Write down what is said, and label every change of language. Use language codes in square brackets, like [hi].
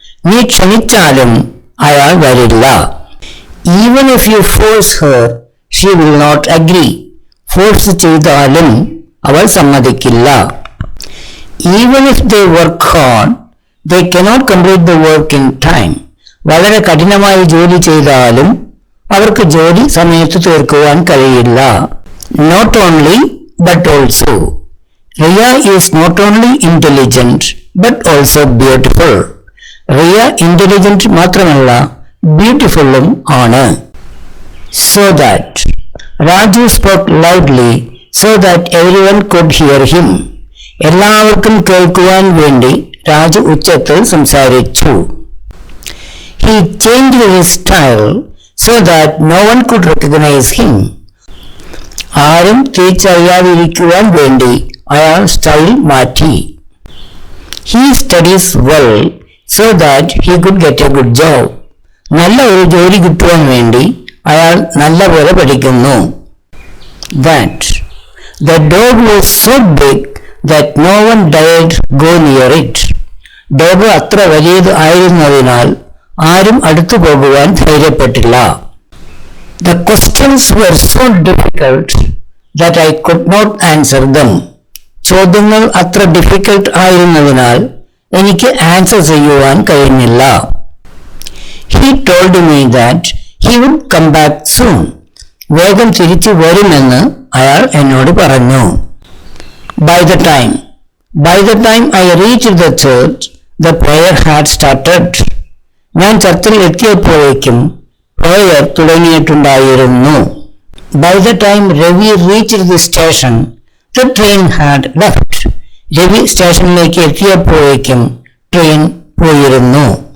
[ml] നീ ക്ഷണിച്ചാലും അയാൾ വരില്ല. [en] Even if you force her, she will not agree. [ml] Force ചെയ്താലും അവൾ സമ്മതിക്കില്ല. [en] Even if they work hard, they cannot complete the work in time. [ml] വളരെ കഠിനമായി ജോലി ചെയ്താലും അവർക്ക് ജോലി സമയത്ത് തീർക്കുവാൻ കഴിയില്ല. [en] Not only but also. Riya is not only intelligent but also beautiful. [ml] Riya intelligent മാത്രമല്ല ബ്യൂട്ടിഫുള്ളും ആണ്. [en] So that Raju spoke loudly so that everyone could hear him. [ml] എല്ലാവർക്കും കേൾക്കുവാൻ വേണ്ടി രാജു ഉച്ചത്തിൽ സംസാരിച്ചു. [en] He changed his style so that no one could recognize him. [ml] ആരും തിരിച്ചറിയാതിരിക്കുവാൻ വേണ്ടി അയാൾ സ്റ്റൈൽ മാറ്റി. [en] He studies well so that he could get a good job. [ml] നല്ല ഒരു ജോലി കിട്ടുവാൻ വേണ്ടി അയാൾ നല്ലപോലെ പഠിക്കുന്നു. [en] That the dog was so big that no one dared go near it. [ml] Dog അത്ര വലിയത് ആയിരുന്നതിനാൽ ആരും അടുത്തു പോകുവാൻ ധൈര്യപ്പെട്ടില്ല. [en] The questions were so difficult that I could not answer them. [ml] ചോദ്യങ്ങൾ അത്ര ഡിഫിക്കൽട്ട് ആയിരുന്നതിനാൽ എനിക്ക് ആൻസർ ചെയ്യുവാൻ കഴിഞ്ഞില്ല. [en] He told me that he would come back soon. [ml] വേഗം തിരിച്ചു വരുമെന്ന് അയാൾ എന്നോട് പറഞ്ഞു. [en] By the time I reached the church, the prayer had started. [ml] ഞാൻ ചർച്ചിൽ എത്തിയപ്പോഴേക്കും prayer തുടങ്ങിയിട്ടുണ്ടായിരുന്നു. [en] By the time Ravi reached the station, the train had left. [ml] Ravi സ്റ്റേഷനിലേക്ക് എത്തിയപ്പോഴേക്കും ട്രെയിൻ പോയിരുന്നു.